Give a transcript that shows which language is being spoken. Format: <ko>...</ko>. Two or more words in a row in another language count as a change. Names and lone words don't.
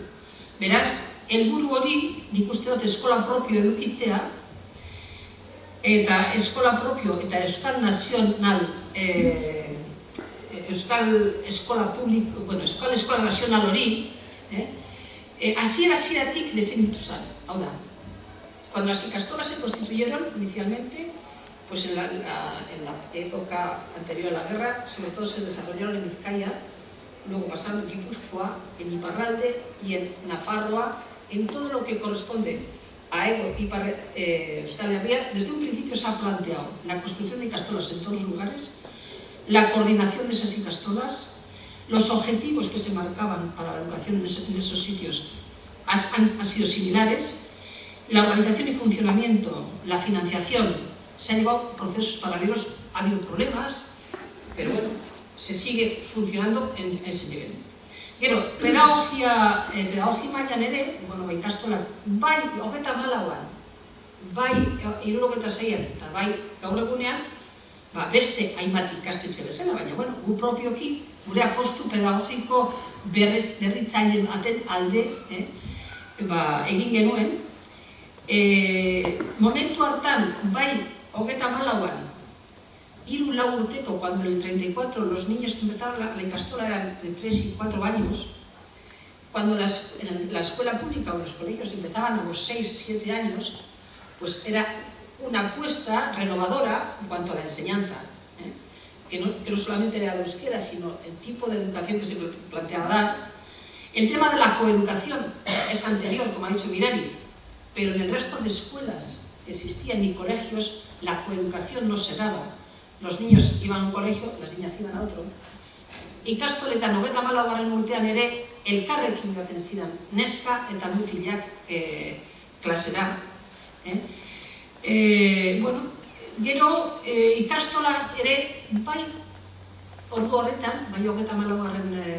<eu>Beraz, helburu hori, nik uste dut eskola propio edukitzea, eta eskola propio eta euskal nazional, euskal eskola publiko, euskal eskola nazional hori, hasieratik definitu zen. Hau da,</eu> <es>cuando las ikastolas se constituyeron inicialmente, pues en la época anterior a la guerra, sobre todo se desarrollaron en Vizcaya, luego pasaron en Guipúzcoa, en Iparralde y en Nafarroa, en todo lo que corresponde a Euskal Herria. Desde un principio se ha planteado la construcción de ikastolas en todos los lugares, la coordinación de esas ikastolas, los objetivos que se marcaban para la educación en esos sitios han sido similares, la organización y funcionamiento, la financiación, se han llevado procesos paralelos, ha habido problemas, pero bueno, se sigue funcionando en ese nivel.</es> <eu>Gero, pedagogia mailan ere, ikastola, bai 34an, bai 76an, eta bai gaur egunean, beste hainbat ikastetxe bezala, baina gu propioki, gure apostu pedagogiko berritzaile baten alde egin genuen. Momentu hartan, bai 34an, 3-4 urteko,</eu> <es>cuando en el 34 los niños que empezaron la ikastola eran de 3 y 4 años, cuando en la escuela pública o los colegios empezaban a los 6-7 años, pues era una apuesta renovadora en cuanto a la enseñanza, que no solamente era la euskera, sino el tipo de educación que se planteaba dar. El tema de la coeducación es anterior, como ha dicho Mirari, pero en el resto de escuelas que existían y colegios, la coeducación no se daba. Los niños iban a un colegio, las niñas iban a otro.</es> <eu>Ikastoletan 34. urtean ere, elkarrekin joaten zidan, neska eta mutilak klasera. Gero, ikastola ere, bai ordu horretan, bai 34.</eu>